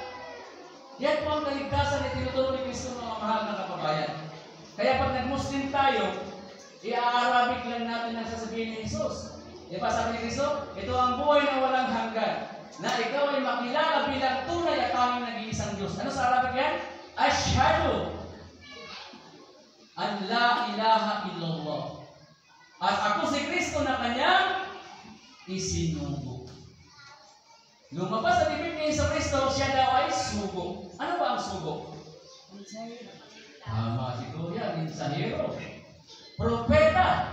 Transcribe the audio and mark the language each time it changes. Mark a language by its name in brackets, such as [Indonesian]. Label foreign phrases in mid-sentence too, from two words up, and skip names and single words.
[Filipino] Yan po ang kaligtasan na tinuturo ni Kristo, mga mahal na kababayan. Kaya pag nag-Muslim tayo, i-Arabic lang natin ang sasabihin ni Jesus. Di ba sabi ni Kristo, ito ang buhay na walang hanggan, na ikaw ay makilala bilang tunay at tanging nag-iisang Diyos. Ano sa Arabic yan? [Arabic] أشهد أن لا إله إلا الله. [Filipino] At ako si Kristo na kanyang isinugo. Lumabas sa bibig ni Jesucristo, siya daw ay sugo. Ano ba ang sugo? Tama si Kuya, mensahero. Propeta.